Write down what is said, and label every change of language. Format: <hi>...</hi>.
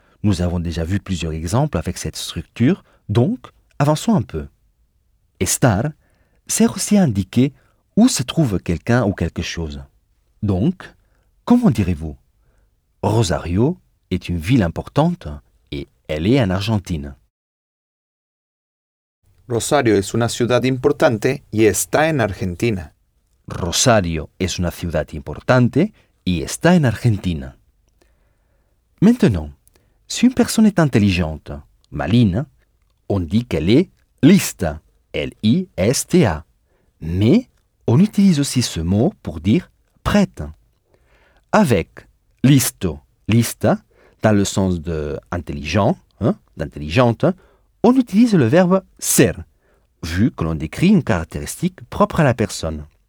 <fr>Nous avons déjà vu plusieurs exemples avec cette structure, donc avançons un peu. Estar sert aussi à indiquer où se trouve quelqu'un ou quelque chose. Donc, comment direz-vous? Rosario est une ville importante et elle est en Argentine.</fr> <es>Rosario es una ciudad importante y está en Argentina. Rosario es una ciudad importante y está en Argentina.</es> <fr>Maintenant, si une personne est intelligente, maligne, on dit qu'elle est lista, L-I-S-T-A. Mais on utilise aussi ce mot pour dire prête. Avec listo, lista, dans le sens de intelligent, hein, d'intelligente, on utilise le verbe ser, vu que l'on décrit une caractéristique propre à la personne.</fr>